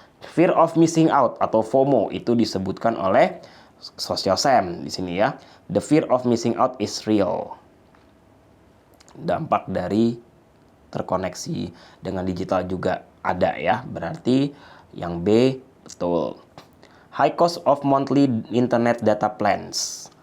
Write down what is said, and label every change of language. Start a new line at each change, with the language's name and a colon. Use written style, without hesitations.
Indonesian: Fear of missing out atau FOMO itu disebutkan oleh Social SAM di sini ya.
English: The fear of missing out is real.
Indonesian: Dampak dari terkoneksi dengan digital juga ada ya. Berarti yang B betul.
English: High cost of monthly internet data plans.